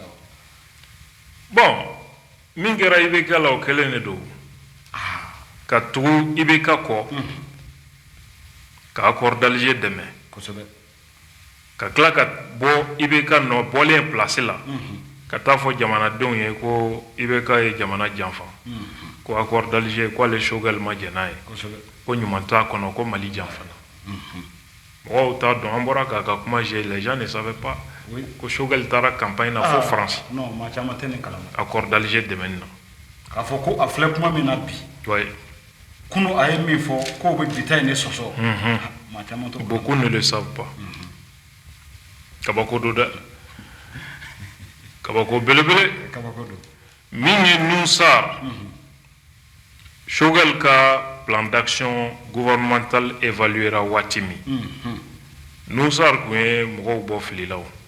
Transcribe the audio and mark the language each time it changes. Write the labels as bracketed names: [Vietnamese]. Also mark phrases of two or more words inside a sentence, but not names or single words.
[Bambara] Bon min kɛra IBK la o kelen de don ka tugu IBK kɔ ka accord d'Alger dɛmɛ ka tila ka bɔ IBK nɔ bɔlen place la ka taa fɔ jamanadenw ye ko IBK ye jamana janfa ko accord d'Alger ko ale Choguel ma jɛn n'a ye ko ɲuman t'a kɔnɔ ko Mali janfana. Mɔgɔw t'a dɔn an bɔra k'a ka kuma jɛ [French] les gens ne savaient pas [Bambara] ko Choguel taara campagne na fo France accord d'Alger dɛmɛni na k'a fɔ ko a filɛ kuma min na bi kunu a ye min fɔ k'o bɛ bita ye ne sɔsɔ maa caman t'o dɔn. [French] Beaucoup ne le savent pas. [Bambara] Kabako do dɛ kabako belebele min ye Nusar Choguel ka [French] plan d'action gouvernemental évaluera [Bambara] waati min Nusar kun ye mɔgɔw bɔ fili la o.